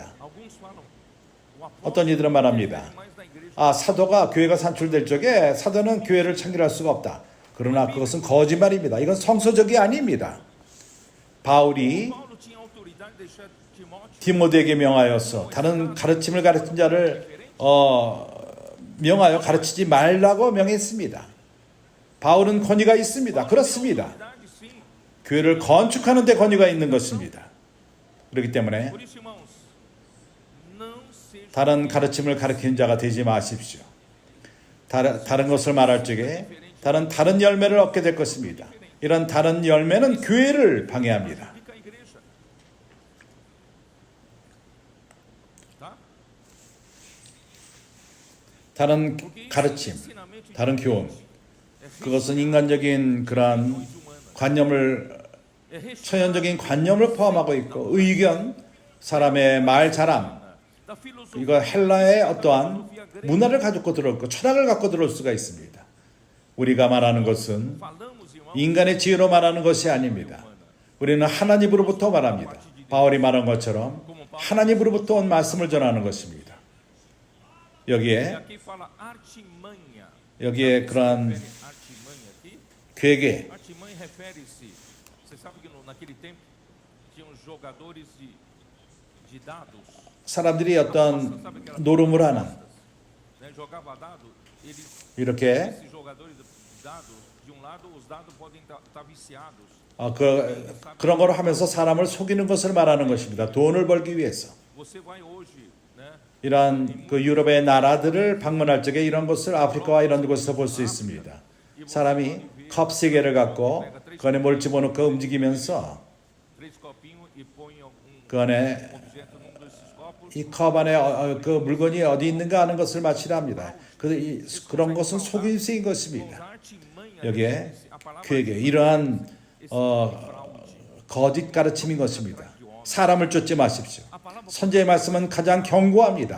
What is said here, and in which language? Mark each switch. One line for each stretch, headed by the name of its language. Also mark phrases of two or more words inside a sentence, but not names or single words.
Portuguese: alguns falam, o apóstolo
Korean: 어떤 이들은 말합니다.
Portuguese: mais na igreja.
Korean: 사도가 교회가 산출될 적에 사도는 교회를 창설할 수가 없다. 그러나 그것은 거짓말입니다. 이건 성서적이 아닙니다. 바울이
Portuguese: Paulo tinha autoridade de deixar Timóteo
Korean: 디모데에게 명하여서 다른 가르침을 가르친 자를 명하여 가르치지 말라고 명했습니다. 바울은 권위가 있습니다. 그렇습니다.
Portuguese: autoridade, sim.
Korean: 교회를 건축하는 데 권위가 있는 것입니다. 그렇기 때문에
Portuguese: Por isso, irmãos, não seja
Korean: 다른 가르침을 가르치는 자가 되지 마십시오. 다른 것을 말할 적에 다른 열매를 얻게 될 것입니다. 이런 다른 열매는 교회를 방해합니다.
Portuguese: fica a igreja. Tá?
Korean: 다른
Portuguese: Porque esse
Korean: 가르침,
Portuguese: ensinamento de
Korean: 다른 교훈,
Portuguese: é
Korean: 그것은 인간적인 그러한
Portuguese: humana.
Korean: 관념을
Portuguese: É recheado
Korean: 천연적인 관념을 포함하고 있고 의견, 사람의 말 자랑,
Portuguese: da filosofia.
Korean: 이거 헬라의 어떠한 문화를 가지고 들어올 철학을 갖고 들어올 수가 있습니다. 우리가 말하는 것은
Portuguese: Falamos, irmãos,
Korean: 인간의 지혜로 말하는 것이 아닙니다. 우리는 하나님으로부터 말합니다. 바울이 말한 것처럼 하나님으로부터 온 말씀을 전하는 것입니다.
Portuguese: E
Korean: 여기에
Portuguese: aqui fala artimanha.
Korean: 여기에 그러한
Portuguese: Artimanha aqui.
Korean: 괴계,
Portuguese: Artimanha refere-se. Você sabe que naquele tempo tinham jogadores de dados.
Korean: 사람들이 어떤 노름을 하는
Portuguese: Né? Jogava dado, eles,
Korean: 이렇게
Portuguese: esses jogadores de dados, de um lado, os dados podem estar viciados.
Korean: 그런 걸 하면서 사람을 속이는 것을 말하는 것입니다. 돈을 벌기 위해서.
Portuguese: Você vai hoje, né?
Korean: 이러한 그 유럽의 나라들을 방문할 적에 이런 것을 아프리카와 이런 곳에서 볼 수 있습니다. 사람이 컵 3개를 갖고 그 안에 뭘 집어넣고 움직이면서
Portuguese: Três copinhos e põe algum
Korean: 그 안에
Portuguese: objeto num desses copos.
Korean: 이 컵 안에 그 물건이 어디 있는가 하는 것을 맞히랍니다. 그런 것은 속임수인 것입니다. 여기에 그에게 이러한 거짓 가르침인 것입니다. 사람을 쫓지 마십시오. 선지의 말씀은 가장 견고합니다.